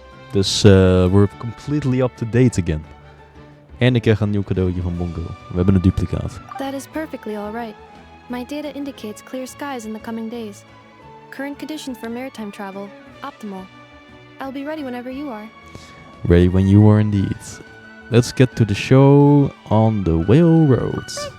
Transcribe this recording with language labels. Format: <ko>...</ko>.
<en>Dus we're completely up to date again.</en> <nl>En ik krijg een nieuw cadeautje van Bongo. We hebben een duplicaat.</nl> <en>That is perfectly all right. My data indicates clear skies in the coming days. Current conditions for maritime travel, optimal. I'll be ready whenever you are. Ready when you are indeed. Let's get to the show on the Whale Road.</en>